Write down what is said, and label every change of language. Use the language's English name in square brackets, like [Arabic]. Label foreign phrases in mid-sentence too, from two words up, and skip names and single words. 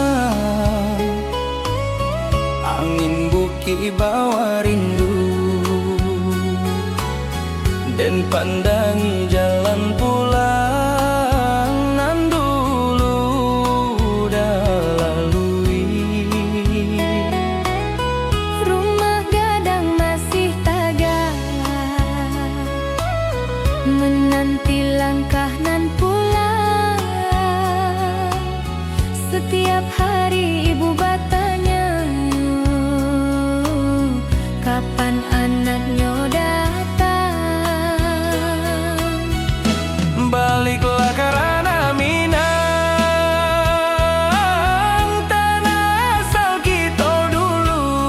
[Minangkabau] angin buki bawa rindu, dan pandangi jalan pulang nan dulu dah lalui. Rumah gadang masih tagak, menanti langkah nan pulang. [Indonesian] Setiap hari ibu bertanya, kapan anaknya datang. Baliklah karena Minang, tanah asal kita dulu.